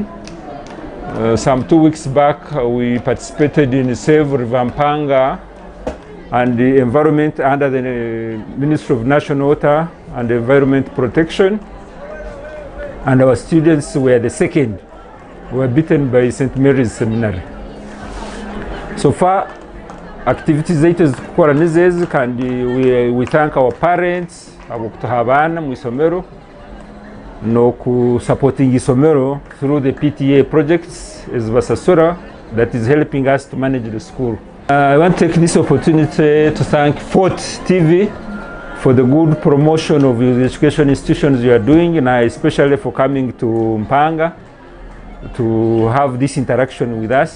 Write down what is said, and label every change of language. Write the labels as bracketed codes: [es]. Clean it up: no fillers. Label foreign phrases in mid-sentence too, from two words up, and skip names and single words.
[en] Some 2 weeks back, we participated in Save River Mpanga and the environment under the Ministry of National Water and Environment Protection. And our students were the second. We were beaten by St. Mary's Seminary. So far, activities [ttj] zetu zikukora nizezi, kandi [en] we thank our parents [ttj] abokutuha abana mu isomero no ku [en] supporting isomero through the PTA projects as Basasura that is helping us to manage the school. I want to take this opportunity to thank Fort TV for the good promotion of the education institutions you are doing, and especially for coming to Mpanga to have this interaction with us.